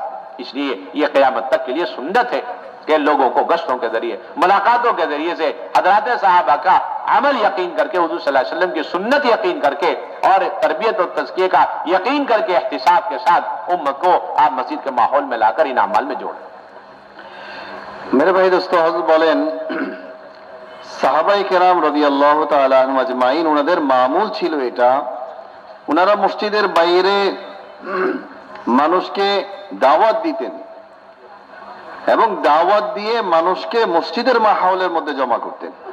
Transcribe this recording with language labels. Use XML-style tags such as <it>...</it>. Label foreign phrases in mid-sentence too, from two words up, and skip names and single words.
<ur>اس لیے یہ قیامت تک کے لیے سنت ہے کہ لوگوں کو گشتوں کے ذریعے، ملاقاتوں کے ذریعے سے حضرات صحابہ کا عمل یقین کر کے، حضور</ur> <ar>صلی اللہ علیہ وسلم</ar> <ur>کی سنت یقین کر کے اور تربیت اور تزکیے کا یقین کر کے احتساب کے ساتھ امت کو آپ مسجد کے ماحول میں لا کر ان اعمال میں جوڑیں۔ میرے بھائی دوستو,</ur> <bn>হযরত বলেন সাহাবায়ে কেরাম</bn> <ar>رضي الله تعالى عنهم أجمعين</ar> <bn>ওনাদের মামুল ছিল এটা, ওনারা মসজিদের বাইরে মানুষকে দাওয়াত দিতেন এবং দাওয়াত দিয়ে মানুষকে মসজিদের মাহৌলের মধ্যে জমা করতেন।</bn>